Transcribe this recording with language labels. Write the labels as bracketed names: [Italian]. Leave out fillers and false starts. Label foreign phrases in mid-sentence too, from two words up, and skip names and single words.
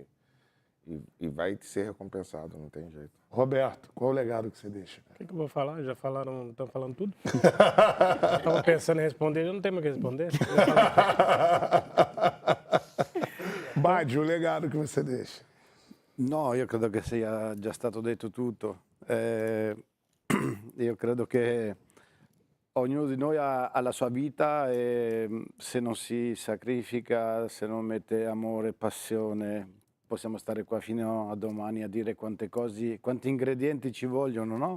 [Portuguese] E vai ser recompensado, não tem jeito. Roberto, qual o legado que você deixa? O que eu vou falar? Já falaram, estão falando tudo? Estava pensando em responder, eu não tenho mais o que responder. Badi, o legado que você deixa. [Italian] No, io credo che sia già stato detto tutto. Io credo che ognuno di noi ha la sua vita e se non si sacrifica, se non mette amore e passione, possiamo stare qua fino a domani a dire quante cose, quanti ingredienti ci vogliono, no?